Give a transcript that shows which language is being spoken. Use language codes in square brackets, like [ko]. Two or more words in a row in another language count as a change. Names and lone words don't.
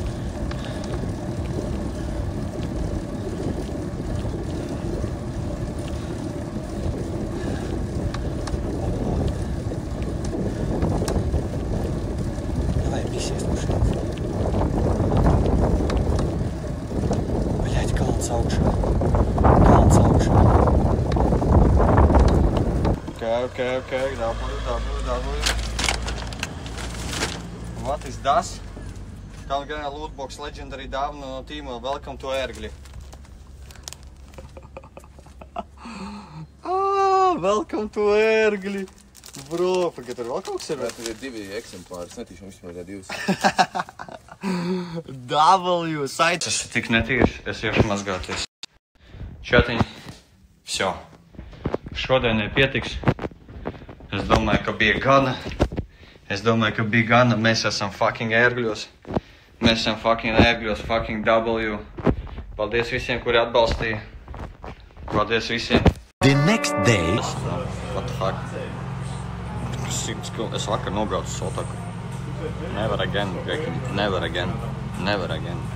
[lv] Davai, pisies no šeit. Bļaļ, kalns augšā. Kalns augšā. [en] Okay, W. What is das? [lv] Kalgana [en] Lootbox Legendary [lv] dāvana no tīma [en] Welcome to Ērgļi. Welcome to Ērgļi! [lv] Bro, pagad, tur vēl kaut kas ir? Tur ir 2 eksemplāri, es netīšu vispār ir 2. [en] W, site. [lv] Tas ir tik netīrs, es iešu mazgāties. Čatiņi, всё. Šodienai pietiks. Es domāju, ka bija gana. Mēs esam fucking ērgļos. Mēs esam fucking ērgļos, [en] fucking W. [lv] Paldies visiem, kuri atbalstīja. Paldies visiem. [en] The next day. What the fuck? [lv] Es vakar nobraucu Sotaku. [en] Never again, Grekin. Never again. Never again.